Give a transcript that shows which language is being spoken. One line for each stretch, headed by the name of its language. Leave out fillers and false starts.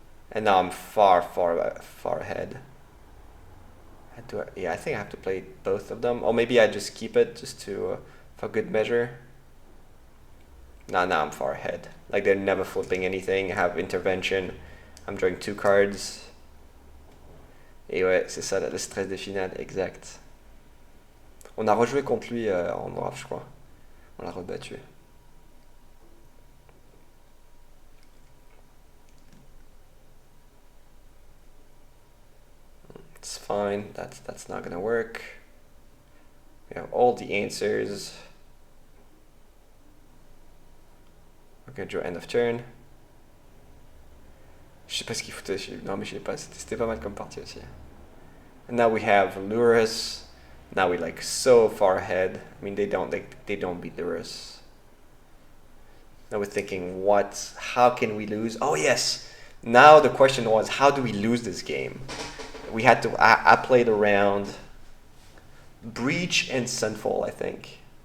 English: And now I'm far ahead. Yeah, I think I have to play both of them. Or maybe I just keep it just to for good measure. Now I'm far ahead. Like they're never flipping anything. I have intervention. I'm drawing 2 cards.
French: Et ouais, c'est ça le stress des finales, exact. On a rejoué contre lui en noir, je crois. On l'a rebattu.
English: It's fine. That's not gonna work. We have all the answers. We're gonna draw end of turn.
French: Je sais pas ce qu'il foutait. Non, mais je sais pas. C'était pas mal comme partie aussi.
English: And now we have Lurus. Now we're like so far ahead. I mean, they don't beat Lurus. Now we're thinking, how can we lose? Oh yes. Now the question was, how do we lose this game? We had to. I played around Breach and Sunfall, I think.